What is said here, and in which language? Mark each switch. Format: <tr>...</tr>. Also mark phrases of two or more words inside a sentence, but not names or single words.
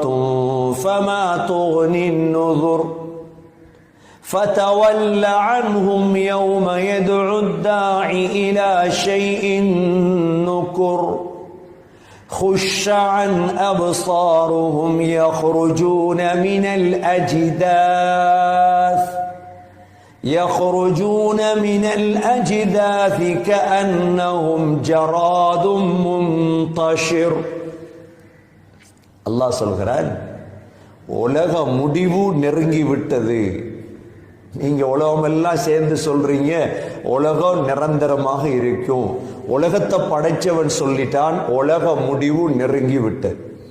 <ar>فَمَا تُغْنِ النُّذُرُ فَتَوَلَّ عَنْهُمْ يَوْمَ يَدْعُ الدَّاعِ إِلَى شَيْءٍ نُكُرٍ خُشَّ عَنْ أَبْصَارُهُمْ يَخْرُجُونَ مِنَ الْأَجْدَاثِ كَأَنَّهُمْ جَرَادٌ مُنْتَشِرٌ.</ar> <ta>அல்லாஹ் சொல்கிறான், உலக முடிவு நெருங்கி விட்டது. நீங்க உலகமெல்லாம் சேர்ந்து சொல்றீங்க உலகம் நிரந்தரமாக இருக்கும். உலகத்தை படைச்சவன் சொல்லிட்டான் உலக முடிவு நெருங்கி விட்டது.</ta>